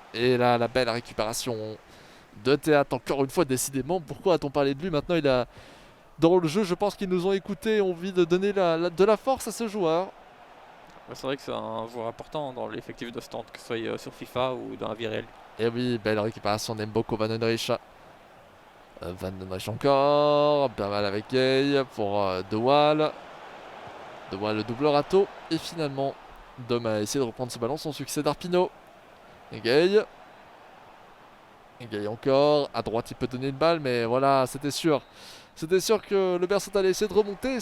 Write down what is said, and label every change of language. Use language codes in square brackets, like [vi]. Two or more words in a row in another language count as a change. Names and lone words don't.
[fr] Et là, la belle récupération de Théat. Encore une fois, décidément. Pourquoi a-t-on parlé de lui? Maintenant, il a... Dans le jeu, je pense qu'ils nous ont écoutés et ont envie de donner de la force à ce joueur. C'est vrai que c'est un joueur important dans l'effectif de stand, que ce soit sur FIFA ou dans la vie réelle. Et oui, belle récupération d'Mboko Van den Rijk. Van den Rijk encore. Pas mal avec Gay pour De Waal. De Waal, le double râteau. Et finalement, Dom a essayé de reprendre ce ballon. Son succès d'Arpino. Et Gay. Et Gay encore. À droite, il peut donner une balle, mais voilà, c'était sûr. C'était sûr que le Berscott allait essayer de remonter.